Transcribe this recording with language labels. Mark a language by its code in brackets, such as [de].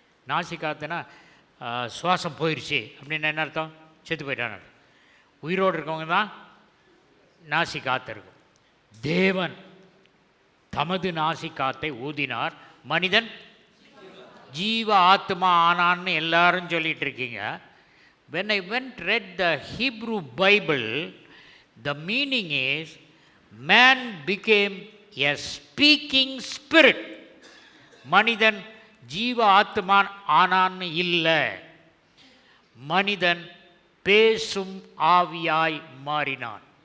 [ta] நாசி காற்றுனா சுவாசம் போயிடுச்சு அப்படின்னு என்ன அர்த்தம்? செத்து போயிட்டான். உயிரோடு இருக்கவங்க தான் நாசி காற்று இருக்கும். தேவன் தமது நாசி காற்றை ஊதினார், மனிதன் ஜீவ ஆத்மா ஆனான்னு எல்லாரும் சொல்லிட்டு இருக்கீங்க. [en] when I went read the Hebrew Bible, the meaning is man became a speaking spirit. [ta] மனிதன் ஜீவ ஆத்மா ஆனான்னு இல்லை, மனிதன் பேசும் ஆவியாய் மாறினான்.